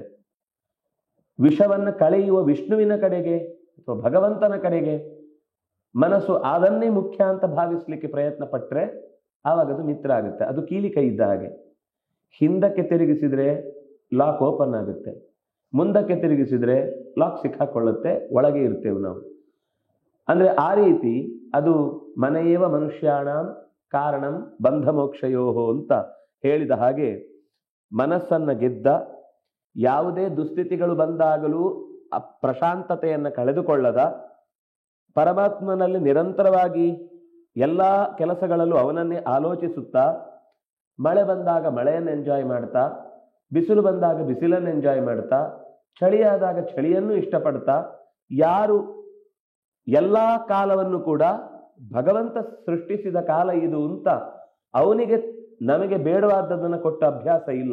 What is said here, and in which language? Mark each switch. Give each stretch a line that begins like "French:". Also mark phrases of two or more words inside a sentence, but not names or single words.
Kannada: ವಿಷವನ್ನು ಕಳೆಯುವ ವಿಷ್ಣುವಿನ ಕಡೆಗೆ ಅಥವಾ ಭಗವಂತನ ಕಡೆಗೆ ಮನಸ್ಸು ಅದನ್ನೇ ಮುಖ್ಯ ಅಂತ ಭಾವಿಸ್ಲಿಕ್ಕೆ ಪ್ರಯತ್ನ ಪಟ್ಟರೆ ಆವಾಗ ಅದು ಮಿತ್ರ ಆಗುತ್ತೆ. ಅದು ಕೀಲಿ ಕೈ ಇದ್ದ ಹಾಗೆ, ಹಿಂದಕ್ಕೆ ತಿರುಗಿಸಿದ್ರೆ
English: lock open
Kannada: ಆಗುತ್ತೆ, ಮುಂದಕ್ಕೆ ತಿರುಗಿಸಿದ್ರೆ ಲಾಕ್ ಸಿಕ್ಕಾಕೊಳ್ಳುತ್ತೆ, ಒಳಗೆ ಇರ್ತೇವೆ ನಾವು. ಅಂದ್ರೆ ಆ ರೀತಿ ಅದು
Sanskrit: ಮನೆಯೇವ ಮನುಷ್ಯಾಣಂ ಕಾರಣಂ ಬಂಧ ಮೋಕ್ಷಯೋಹೋ
Kannada: ಅಂತ ಹೇಳಿದ ಹಾಗೆ ಮನಸ್ಸನ್ನ ಗೆದ್ದ, ಯಾವುದೇ ದುಸ್ಥಿತಿಗಳು ಬಂದಾಗಲೂ ಪ್ರಶಾಂತತೆಯನ್ನು ಕಳೆದುಕೊಳ್ಳದ, ಪರಮಾತ್ಮನಲ್ಲಿ ನಿರಂತರವಾಗಿ ಎಲ್ಲ ಕೆಲಸಗಳಲ್ಲೂ ಅವನನ್ನೇ ಆಲೋಚಿಸುತ್ತಾ, ಮಳೆ ಬಂದಾಗ ಮಳೆಯನ್ನು ಎಂಜಾಯ್ ಮಾಡ್ತಾ, ಬಿಸಿಲು ಬಂದಾಗ ಬಿಸಿಲನ್ನು ಎಂಜಾಯ್ ಮಾಡ್ತಾ, ಚಳಿಯಾದಾಗ ಚಳಿಯನ್ನು ಇಷ್ಟಪಡ್ತಾ, ಯಾರು ಎಲ್ಲ ಕಾಲವನ್ನು ಕೂಡ ಭಗವಂತ ಸೃಷ್ಟಿಸಿದ ಕಾಲ ಇದು ಅಂತ ಅವನಿಗೆ ನಮಗೆ ಬೇಡವಾದದ್ದನ್ನು ಕೊಟ್ಟ ಅಭ್ಯಾಸ ಇಲ್ಲ.